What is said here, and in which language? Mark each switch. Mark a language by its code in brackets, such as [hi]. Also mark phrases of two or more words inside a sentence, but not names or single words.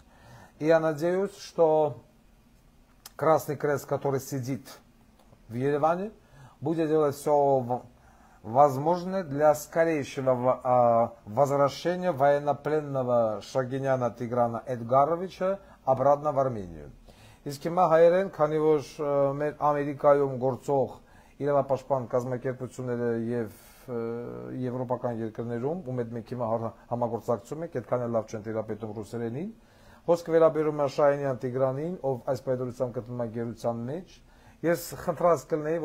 [ru] И я надеюсь, что Красный Крест, который сидит в Ереване, будет делать все возможное для скорейшего возвращения военнопленного Шагиняна Тиграна Էդգարովիչը обратно в Армению. [hy] Իսկ հիմա հայերեն, քանի որ մեր Ամերիկայում գործող իրավապաշտպան կազմակերպությունները եւ եվրոպական երկրներում, ում հետ մենք հիմա համագործակցում ենք, այդքան էլ լավ չեն տիրապետում ռուսերենին, խոսքը վերաբերում է Շահինյան Տիգրանին, ով այս պայմանությամբ գտնվում է գերության մեջ, ես խնդրած կլինեի,